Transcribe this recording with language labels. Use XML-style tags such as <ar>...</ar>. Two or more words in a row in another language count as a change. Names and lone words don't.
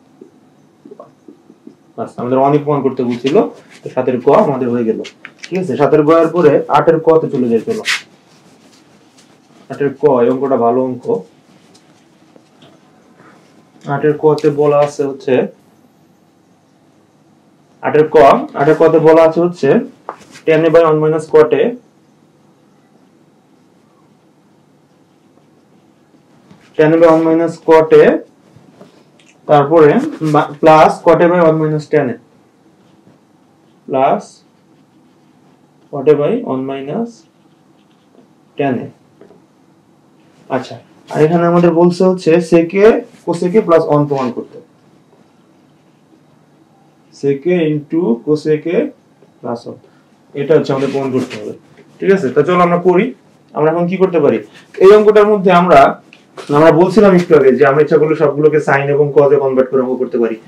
<bn>বাস আমাদের অনেক প্রমাণ করতে বলছিল, তো 7 এর ক আমাদের হয়ে গেল, ঠিক আছে? 7 এর গ এর পরে 8 এর ক তে চলে যাই। চলো 8 এর ক, এই অঙ্কটা ভালো অঙ্ক। 8 এর ক তে বলা আছে হচ্ছে 8 এর ক তে বলা আছে হচ্ছে</bn> <en>tan a by 1 minus cot a tan a by 1 minus cot a</en> <bn>তারপরে প্লাস</bn> <en>cot a by 1 minus tan a</en> <bn>প্লাস</bn> <en>cot a by 1 minus tan a।</en> <bn>আচ্ছা, আর এখানে আমাদের বলছে হচ্ছে</bn> <en>sec a cosec a plus 1</en> <bn>প্রমাণ করতে।</bn> <en>sec into cosec plus</en> <bn>1, এটা হচ্ছে আমাদের প্রমাণ করতে হবে। ঠিক আছে, তো চলো আমরা করি। আমরা এখন কি করতে পারি, এই অঙ্কটার মধ্যে আমরা বলছিলাম একটু আগে যে আমরা ইচ্ছা করলে সবগুলোকে সাইন এবং কজে কনভার্ট করে অঙ্ক করতে পারি।</bn>